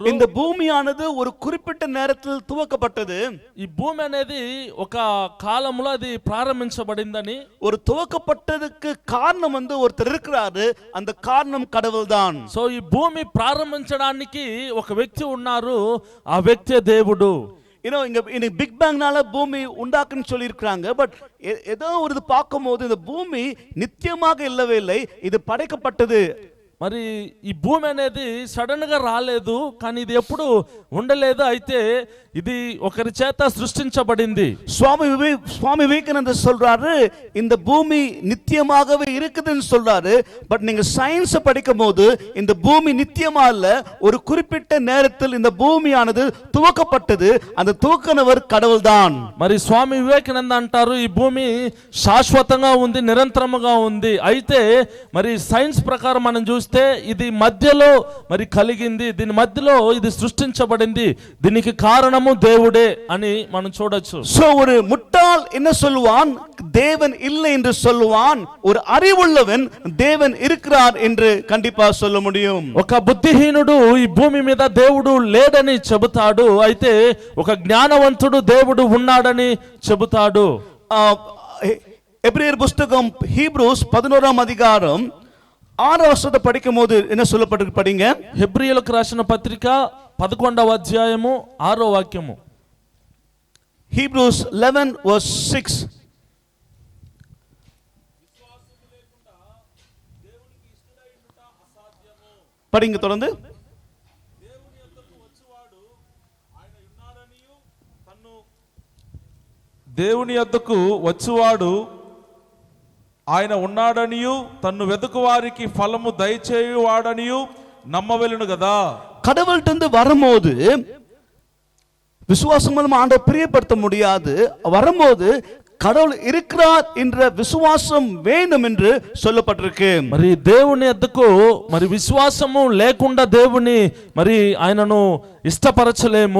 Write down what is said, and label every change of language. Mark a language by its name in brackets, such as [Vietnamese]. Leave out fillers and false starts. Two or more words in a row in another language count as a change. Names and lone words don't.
[Tamil] இந்த பூமியானது ஒரு குறிப்பிட்ட நேரத்தில் துவக்கப்பட்டது. [Telugu] ఈ భూమి అనేది ఒక కాలంలో అది ప్రారంభించబడిందని, [Tamil] ஒரு துவக்கப்பட்டதுக்கு காரணம் ஒருத்தர் இருக்கிறாரு, அந்த காரணம் கடவுள்தான். [Telugu] సో ఈ భూమి ప్రారంభించడానికి ఒక వ్యక్తి ఉన్నారు, ఆ వ్యక్తే దేవుడు. [Tamil] இங்க பிக் பேங்னால பூமி உண்டாக்குன்னு சொல்லி இருக்கிறாங்க. பட் ஏதோ ஒரு பார்க்கும்போது இந்த பூமி நித்தியமாக இல்லவே இல்லை, இது படைக்கப்பட்டது. [Telugu] మరి ఈ భూమి అనేది సడన్ గా రాలేదు, కానీ ఇది ఎప్పుడు ఉండలేదు. అయితే ఇది ఒకరి చేత సృష్టించబడింది. [Tamil] சுவாமி விவேகானந்தர் சொல்றாரு, இந்த பூமி நித்தியமாகவே இருக்குதுன்னு சொல்றாரு. பட் நீங்க சயின்ஸ் படிக்கும் போது இந்த பூமி நித்தியமா இல்ல, ஒரு குறிப்பிட்ட நேரத்தில் இந்த பூமியானது துவக்கப்பட்டது. அந்த துவக்கினவர் கடவுள் தான். [Telugu] మరి స్వామి వివేకానంద అంటారు, ఈ భూమి శాశ్వతంగా ఉంది, నిరంతరముగా ఉంది. అయితే మరి సైన్స్ ప్రకారం మనం చూస్తే ఇది మధ్యలో మరి కలిగింది, దీని మధ్యలో ఇది సృష్టించబడింది, దీనికి కారణము దేవుడే అని మనం చూడొచ్చు. [Tamil] సో ஒரு முட்டாள் என்ன சொல்லுவான், தேவன் இல்லை என்று சொல்லுவான். ஒரு அறிவுள்ளவன் தேவன் இருக்கிறார் என்று கண்டிப்பா சொல்ல முடியும். [Telugu] ఒక బుద్ధిహీనుడు ఈ భూమి మీద దేవుడు లేడని చెబుతాడు, అయితే ఒక జ్ఞానవంతుడు దేవుడు ఉన్నాడని చెబుతాడు. [Tamil] எபிரேயர் புத்தகம் ஹீப்ரூஸ் 11ஆம் அதிகாரம் [Telugu] 6వ వచనం [Tamil] படிக்கும் போது என்ன சொல்லப்பட்டிருக்கு படிங்க. [Telugu] హెబ్రీయులకు రాసిన పత్రిక 11వ అధ్యాయము 6వ వాక్యము. [English] Hebrews 11 verse 6. [Tamil] படிங்க தொடர்ந்து. [Telugu] దేవుని యొద్దకు వచ్చువాడు ఆయన ఉన్నాడనియు తన్ను వెతుకు వారికి ఫలము దయచేయువాడనియు నమ్మవెలును కదా. [Tamil] கடவுள்கிட்ட வரும்போது விசுவாசம் மூலமா ஆண்டவரை பிரியப்படுத்த முடியாது. வரும்போது கடவுள் இருக்கிறார் என்ற விசுவாசம் வேண்டும் என்று சொல்லப்பட்டிருக்கு. [Telugu] మరి దేవుని యొద్దకు మరి విశ్వాసము లేకుండా దేవుని మరి ఆయనను ఇష్టపరచలేము.